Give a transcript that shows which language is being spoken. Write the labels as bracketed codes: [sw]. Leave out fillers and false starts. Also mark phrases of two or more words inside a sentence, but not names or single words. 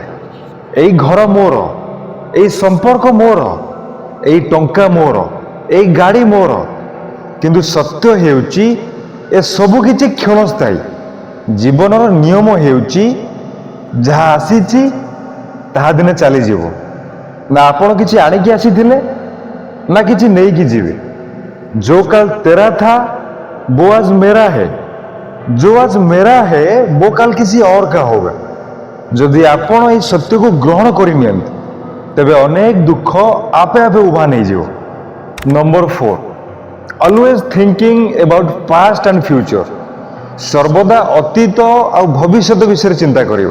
[or] ଏଇ ଘର ମୋର, ଏଇ ସମ୍ପର୍କ ମୋର, ଏଇ ଟଙ୍କା ମୋର, ଏଇ ଗାଡ଼ି ମୋର। କିନ୍ତୁ ସତ୍ୟ ହେଉଛି ଏସବୁ କିଛି କ୍ଷଣସ୍ଥାୟୀ। ଜୀବନର ନିୟମ ହେଉଛି ଯାହା ଆସିଛି ତାହା ଦିନେ ଚାଲିଯିବ। ନା ଆପଣ କିଛି ଆଣିକି ଆସିଥିଲେ, ନା କିଛି ନେଇକି ଯିବେ। [hi] जो कल तेरा था वो आज मेरा है, जो आज मेरा है वो कल किसी और का होगा। [or] ଯଦି ଆପଣ ଏହି ସତ୍ୟକୁ ଗ୍ରହଣ କରିନିଅନ୍ତି, ତେବେ ଅନେକ ଦୁଃଖ ଆପେ ଆପେ ଉଭାନ ହେଇଯିବ। ନମ୍ବର 4, [en] always thinking about past and future, [or] ସର୍ବଦା ଅତୀତ ଆଉ ଭବିଷ୍ୟତ ବିଷୟରେ ଚିନ୍ତା କରିବ।